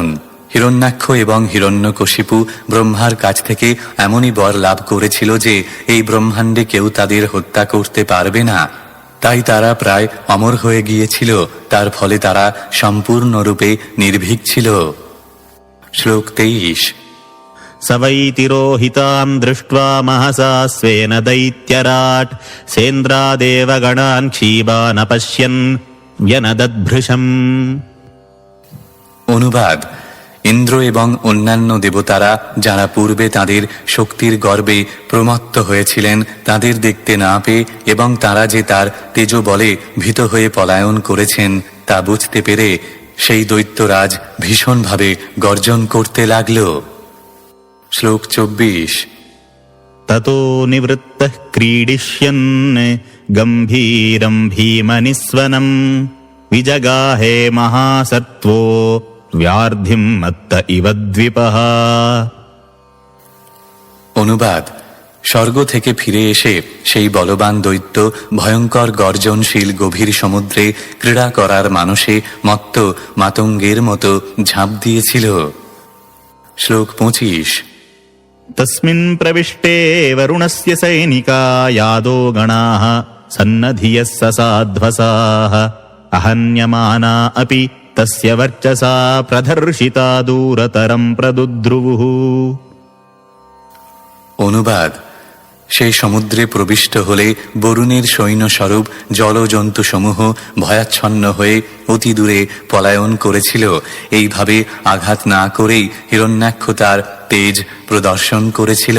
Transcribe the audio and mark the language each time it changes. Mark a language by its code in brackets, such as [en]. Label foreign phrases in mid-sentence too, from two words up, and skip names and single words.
[bn] হিরণ্যাক্ষ এবং হিরণ্যকশিপু ব্রহ্মার কাছ থেকে এমনই বর লাভ করেছিল যে এই ব্রহ্মাণ্ডে কেউ তাদের হত্যা করতে পারবে না। তাই তারা প্রায় অমর হয়ে গিয়েছিল। তার ফলে তারা সম্পূর্ণরূপে নির্ভীক ছিল। শ্লোক 23। [sa] स वै तिरोहितां दृष्ट्वा महसा स्वेन दैत्यराट् सेन्द्रादेवगणान् क्षीबान् अपश्यन् व्यनदद्भृशम्। [bn] অনুবাদ: ইন্দ্র এবং অন্যান্য দেবতারা যারা পূর্বে তাদের শক্তির গর্বে প্রমত্ত হয়েছিলেন, তাদের দেখতে না পেয়ে এবং তারা যে তার তেজবলে ভীত হয়ে পলায়ন করেছেন তা বুঝতে পেরে সেই দৈত্যরাজ ভীষণভাবে গর্জন করতে লাগল। শ্লোক 24। [sa] ततो निवृत्तः क्रीडिष्यन् गम्भीरं भीमनिस्वनम् विजगाहे महासत्त्वो व्यार्धिं मत्त इव द्विपः। [bn] অনুবাদ: স্বর্গ থেকে ফিরে এসে সেই বলবান দৈত্য ভয়ঙ্কর গর্জনশীল গভীর সমুদ্রে ক্রীড়া করার মানসে মত্ত মাতঙ্গের মতো ঝাঁপ দিয়েছিল। শ্লোক 25। [sa] तस्मिन् प्रविष्टे वरुणस्य सैनिका यादो गणाः सन्नधियः ससाध्वसाः अहन्यमाना अपि तस्य वर्चसा प्रदर्शिता दूरतरं प्रदुद्रुवुः। [bn] অনুবাদ: সেই সমুদ্রে প্রবিষ্ট হলে বরুণের সৈন্যস্বরূপ জলজন্তুসমূহ ভয়াচ্ছন্ন হয়ে অতি দূরে পলায়ন করেছিল। এইভাবে আঘাত না করেই হিরণ্যাক্ষ তার তেজ প্রদর্শন করেছিল।